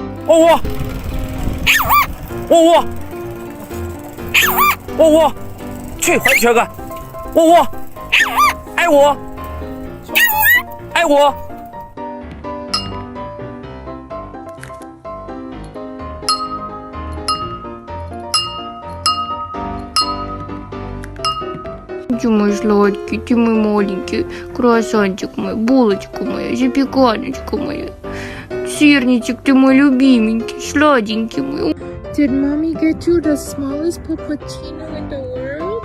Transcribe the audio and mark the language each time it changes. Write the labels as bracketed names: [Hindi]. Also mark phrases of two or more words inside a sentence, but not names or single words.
[Russian] 窝窝，窝窝，窝窝，去回瘸个，窝窝，爱我，爱我。 Ты мой сладкий, ты мой маленький, круассанчик мой, булочка моя, запеканочка моя, сырничек, ты мой любименький, сладенький мой. [English] Did mommy get you the smallest puppuccino in the world?